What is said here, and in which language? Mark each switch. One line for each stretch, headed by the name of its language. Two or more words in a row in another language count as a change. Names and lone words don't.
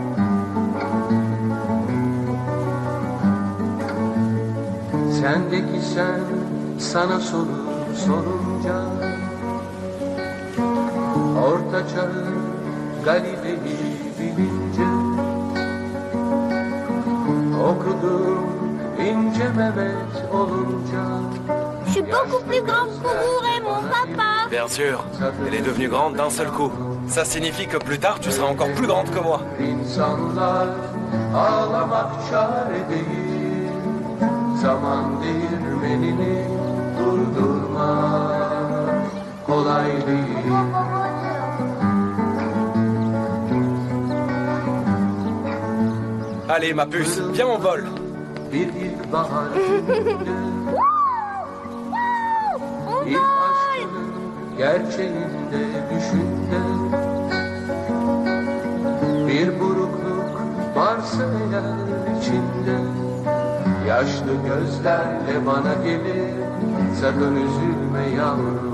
Turkish: Sendeki sen sana soru sorunca, Orta Çağ'ı Galile'yi bilince, okudum ince Mehmet olunca.
French: Je suis beaucoup plus grande que vous et mon papa. Bien sûr, elle est devenue grande d'un seul coup. Ça signifie que plus tard, tu seras encore plus grande que moi.
Turkish: İnsanlar ağlamak çare değil. Zaman değirmenini durdurmak kolay değil.
French: Allez, ma puce, viens, on vole.
Turkish: Bir ilkbahar gününde,
French: On
Turkish: ilk
French: vole.
Turkish: aşkının gerçeğinde düşünde, bir burukluk varsa eğer içinde, yaşlı gözlerle bana gelir, sakın üzülme yavrum.